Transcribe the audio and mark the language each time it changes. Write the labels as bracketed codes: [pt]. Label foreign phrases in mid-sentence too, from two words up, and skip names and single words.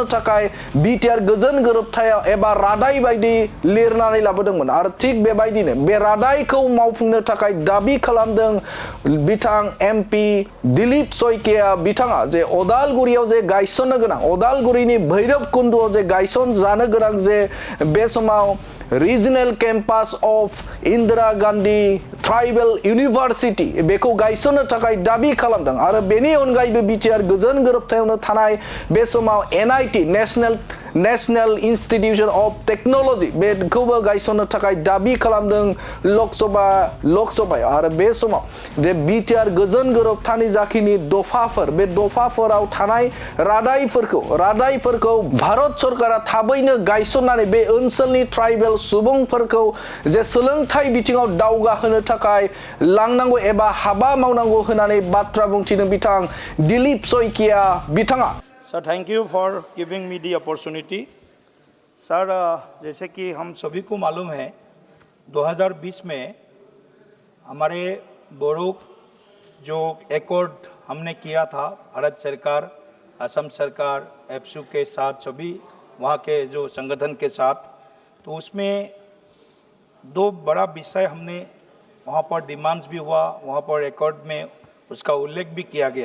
[brx] थाखाय बिटिआर गोजोन गोरोबथायाव एबा रादाय बायदि लिरनानै लाबोदोंमोन आरो थिग बेबायदिनो बे रादायखौ मावफुंनो थाखाय दाबि खालामदों बिथां एमपि दिलीप सयकिया बिथाङा जे अदालगुरियाव जे गायसननो गोनां अदालगुरिनि भैरबकुंडआव जे गायसन जानो गोनां जे बे समाव रीजनल कैंपस ऑफ इंदिरा गांधी ट्राइबल यूनिवर्सिटी बेखौ गायसननो थाखाय दाबि खालामदों आरो बेनि अनगायैबो बिटिआर गोजोन गोरोबथायावनो थानाय बे समाव एनआईटी नेशनल इंस्टीट्यूशन ऑफ टेक्नोलॉजी बेखौबो गायसननो थाखाय दाबि खालामदों लोकसभायाव आरो बे समाव जे बिटिआर गोजोन गोरोबथानि जाखिनि दफाफोर बे दफाफोराव थानाय रादायफोरखौ भारत सरकारा थाबैनो गायसननानै बे ओनसोलनि ट्राइबेल सुबुंफोरखौ जे सोलोंथाइ बिथिङाव दावगाहोनो थाखाय लांनांगौ एबा हाबा मावनांगौ होननानै बाथ्रा बुंथिदों बिथां दिलीप सयकिया बिथाङा। [en] sir thank you for giving me the opportunity. [hi] सर जैसे कि हम सभी को मालूम है 2020 में हमारे बोडो जो एकॉर्ड हमने किया था भारत सरकार असम सरकार एप्सू के साथ सभी वहाँ के जो संगठन के साथ, तो उसमें दो बड़ा विषय हमने वहाँ पर डिमांड्स भी हुआ, वहाँ पर एकॉर्ड में उसका उल्लेख भी किया गया।